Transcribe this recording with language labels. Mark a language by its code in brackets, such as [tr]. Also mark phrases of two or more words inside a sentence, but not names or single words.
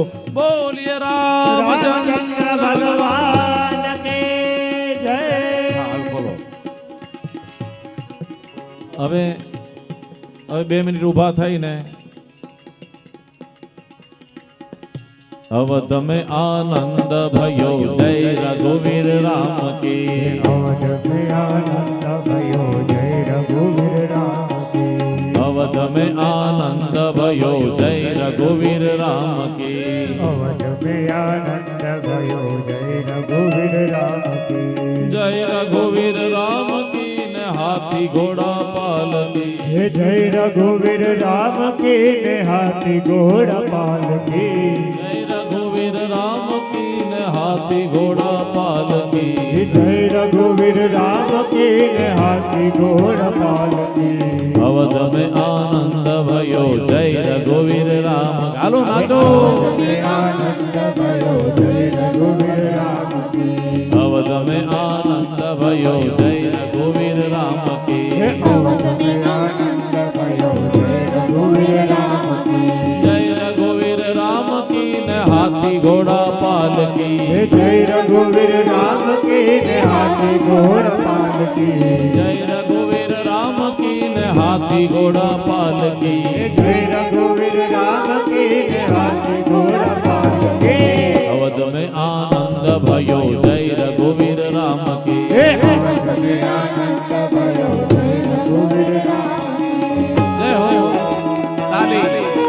[gu] બોલીએ રામચંદ્ર [hi] भगवान के जय. [gu] બોલો હવે 2 મિનિટ ઊભા થઈને [hi] અવધ में आनंद भयो जय रघुवीर राम की. अवध में आनंद भयो जय रघुवीर राम की. अवध में आनंद भयो जय रघुवीर राम की. अवध में आनंद भयो जय रघुवीर राम की. जय रघुवीर राम की ने हाथी घोड़ा पालकी. हे जय रघुवीर राम की ने हाथी घोड़ा पालकी. जय रघुवीर राम की ने हाथी घोड़ा पालकी. हे जय रघुवीर राम की ने हाथी घोड़ा पालकी. अवध में आनंद भयो जय रघुवीर राम. [gu] હાલો નાચો. [hi] आनंद भयो जय रघुवीर राम की. अवध में आनंद भयो जय रघुवीर राम હે की. अवध में आनंद भयो जय रघुवीर राम की. जय रघुवीर राम की ने हाथी घोड़ा पालकी. हे जय रघुवीर राम की ने हाथी घोड़ा पालकी. जय रघुवीर राम की ने हाथी घोड़ा पालकी. हे जय रघुवीर राम की ने हाथी घोड़ा पालकी. अवध में आनंद भयो जय रघुवीर राम की. हे अवध में आनंद भयो जय रघुवीर राम की. जय हो ताली.